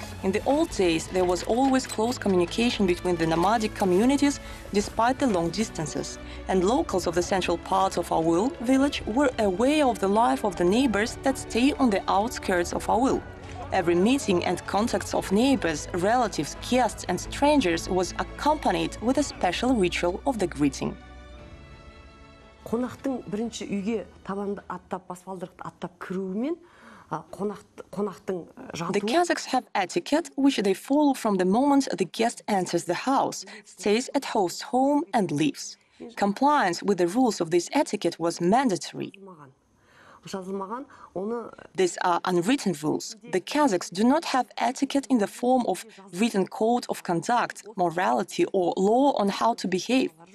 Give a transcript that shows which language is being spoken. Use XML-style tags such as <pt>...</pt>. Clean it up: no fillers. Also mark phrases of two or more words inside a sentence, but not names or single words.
<en>In the old days, there was always close communication between the nomadic communities despite the long distances, and locals of the central part of Aul village were aware of the life of the neighbors that stay on the outskirts of Aul. Every meeting and contacts of neighbors, relatives, guests and strangers was accompanied with a special ritual of the greeting.</en> <kk>Қонақтың бірінші үйге табанды аттап, баспалдырықты аттап кіруімен қонақтың жатуы.</kk> <en>The Kazakhs have etiquette which they follow from the moment the guest enters the house, stays at host's home and leaves. Compliance with the rules of this etiquette was mandatory. These are unwritten rules. The Kazakhs do not have etiquette in the form of written code of conduct, morality or law on how to behave.</en>